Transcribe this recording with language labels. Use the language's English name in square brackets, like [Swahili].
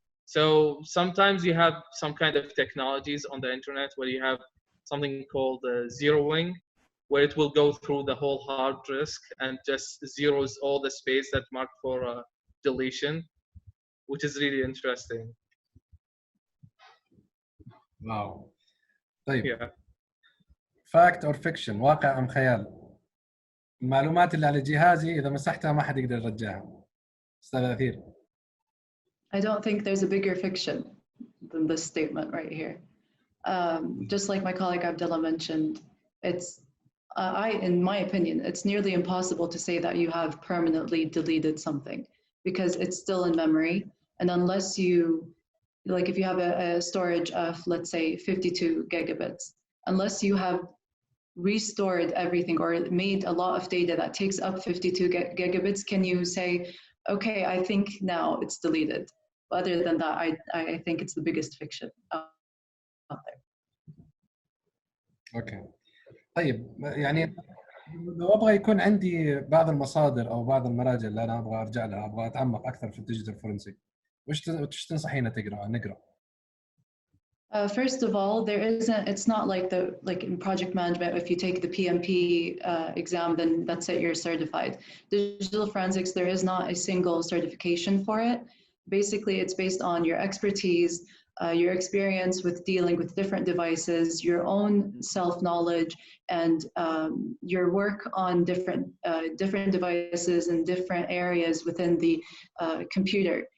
[English] So sometimes you have some kind of technologies on the internet where you have something called zeroing, where it will go through the whole hard disk and just zeros all the space that's marked for deletion, which is really interesting. Wow. طيب. Yeah. [Arabic] Fact or fiction, واقع أم خيال؟ المعلومات اللي على جهازي إذا مسحتها ما حد يقدر يرجعها. أستاذ أثير. [English] I don't think there's a bigger fiction than this statement right here. Just like my colleague Abdullah mentioned, it's in my opinion, it's nearly impossible to say that you have permanently deleted something because it's still in memory. And unless you, like if you have a storage of, let's say, 52 gigabits, unless you have restored everything or made a lot of data that takes up 52 gigabits, can you say, okay, I think now it's deleted. But other than that, I think it's the biggest fiction out there. Okay. [Arabic] طيب يعني لو ابغى يكون عندي بعض المصادر او بعض المراجع اللي انا ابغى ارجع لها، ابغى اتعمق اكثر في الديجيتال فورنسيك، وش تنصحينا نقرا؟ [English] First of all, it's not like in project management, if you take the PMP exam, then that's it, you're certified. Digital forensics, there is not a single certification for it. Basically, it's based on your expertise, your experience with dealing with different devices, your own self-knowledge, and your work on different devices and different areas within the computer.